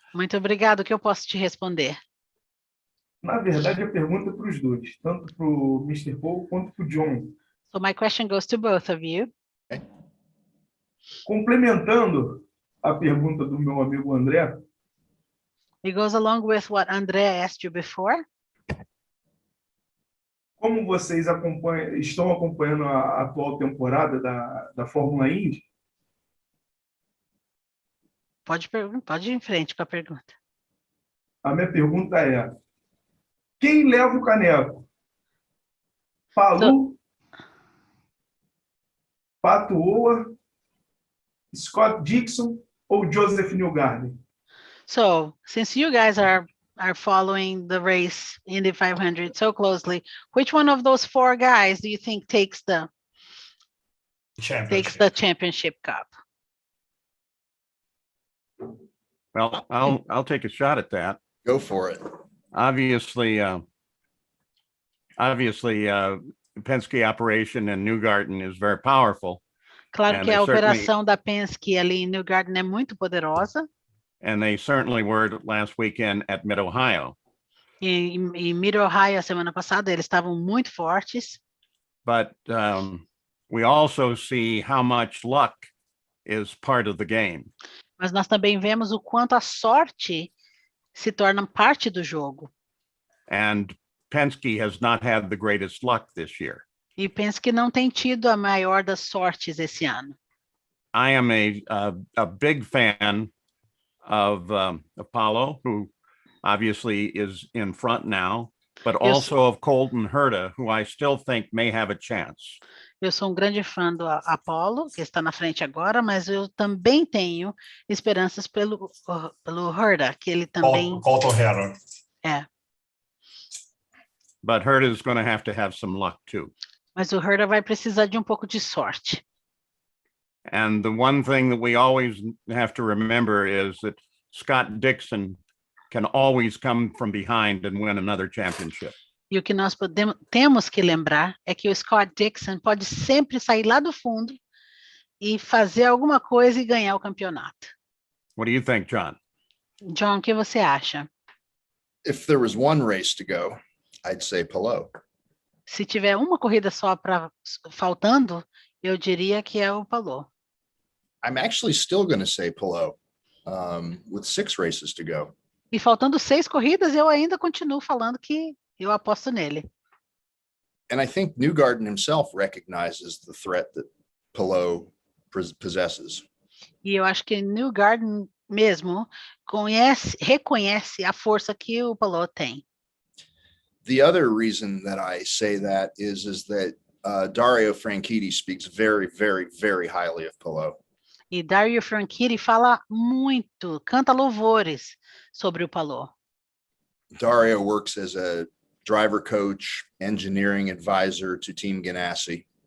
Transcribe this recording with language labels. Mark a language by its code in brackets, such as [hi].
[pt] Muito obrigado. O que eu posso te responder? Na verdade, a pergunta é para os dois, tanto para o Mr. Paul quanto para o John. [en] So my question goes to both of you. [pt] Complementando a pergunta do meu amigo André. [en] It goes along with what André asked you before. [pt] Como vocês estão acompanhando a atual temporada da Fórmula Indy? Pode ir em frente com a pergunta. A minha pergunta é: quem leva o caneco? Palu, Pato Oa, Scott Dixon ou Joseph Newgarden? [en] So, since you guys are following the race Indy 500 so closely, which one of those four guys do you think takes the championship cup? Well, I'll take a shot at that. Go for it. Obviously, Penske operation in Newgarden is very powerful. [pt] Claro que a operação da Penske ali em Newgarden é muito poderosa. [en] And they certainly were last weekend at Mid-Ohio. [pt] E em Mid-Ohio, a semana passada, eles estavam muito fortes. [en] But we also see how much luck is part of the game. [pt] Mas nós também vemos o quanto a sorte se torna parte do jogo. [en] And Penske has not had the greatest luck this year. [pt] E Penske não tem tido a maior das sortes esse ano. [en] I am a big fan of Apollo, who obviously is in front now, but also of Colton Herta, who I still think may have a chance. [pt] Eu sou grande fã do Apollo, que está na frente agora, mas eu também tenho esperanças pelo Herta, que ele também... Colton Herta. É. [en] But Herta is going to have some luck too. [pt] Mas o Herta vai precisar de pouco de sorte. [en] And the one thing that we always have to remember is that Scott Dixon can always come from behind and win another championship. [pt] E o que nós temos que lembrar é que o Scott Dixon pode sempre sair lá do fundo e fazer alguma coisa e ganhar o campeonato. [en] What do you think, John? [pt] John, o que você acha? [en] If there was one race to go, I'd say Palou. [pt] Se tiver uma corrida só faltando, eu diria que é o Palou. [en] I'm actually still going to say Palou, with 6 races to go. [pt] E faltando 6 corridas, eu ainda continuo falando que eu aposto nele. [en] And I think Newgarden himself recognizes the threat that Palou possesses. [pt] E eu acho que Newgarden mesmo reconhece a força que o Palou tem. [en] The other reason that I say that is that Dario Franchitti speaks very, very, very highly of Palou. [pt] E Dario Franchitti fala muito, canta louvores sobre o Palou. [en] Dario works as a driver coach, engineering advisor to Team Ganassi.